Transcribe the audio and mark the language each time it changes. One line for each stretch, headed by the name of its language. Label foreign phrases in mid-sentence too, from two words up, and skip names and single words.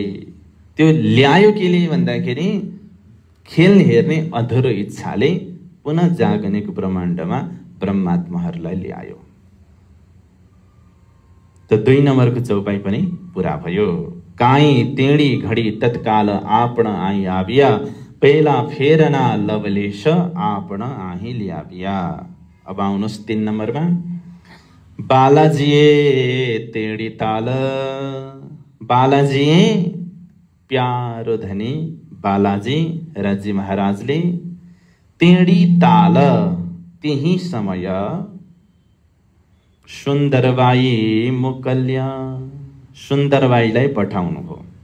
Nepali: त्यो ल्यायो केले भन्दाखेरि खेल हेर्ने अधुरो इच्छाले पुनः जागनीको ब्रह्माण्डमा ब्रह्मात्माहरूलाई ल्यायो। त 2 नम्बरको चौपाई पनि पूरा भयो।
Gujarati: કાઈ તેણી ઘડી તત્કાલ આપણ આઈ આવીયા, પેલા ફેરના લવલેશ આપણ આહી લ્યાવીયા।
Nepali: अब आउनुहोस् 3 नम्बरमा।
Gujarati: બાલાજીએ તેણી તાલ,
Nepali: बालाजी प्यारो धनी बालाजी राजी महाराजले तेडी ताल त्यही समय सुन्दरबाई मुकल्या सुन्दरबाईलाई पठाउनु भयो।